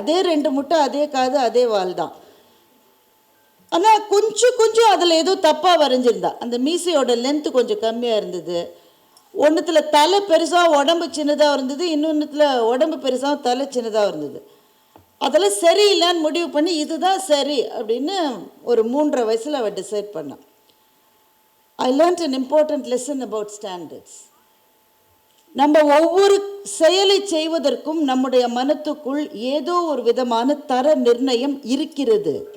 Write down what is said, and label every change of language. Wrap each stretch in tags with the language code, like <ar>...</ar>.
<ta>அதே 2 முட்டை, அதே காது, அதே வால் தான். ஆனால் கொஞ்சம் அதில் ஏதோ தப்பாக வரைஞ்சிருந்தா. அந்த மீசையோட லென்த்து கொஞ்சம் கம்மியாக இருந்தது. ஒன்றுத்தில் தலை பெருசாக உடம்பு சின்னதாக இருந்தது, இன்னொன்றுத்தில் உடம்பு பெருசாக தலை சின்னதாக இருந்தது. அதெல்லாம் சரியில்லைன்னு முடிவு பண்ணி இதுதான் சரி அப்படின்னு ஒரு 3.5 வயசில் அவள் டிசைட் பண்ணான்.</ta> <en>I learned an important lesson about standards.</en> <ta>நம்ம ஒவ்வொரு செயலை செய்வதற்கும் நம்முடைய மனத்துக்குள் ஏதோ ஒரு விதமான தர நிர்ணயம் இருக்கிறது.</ta>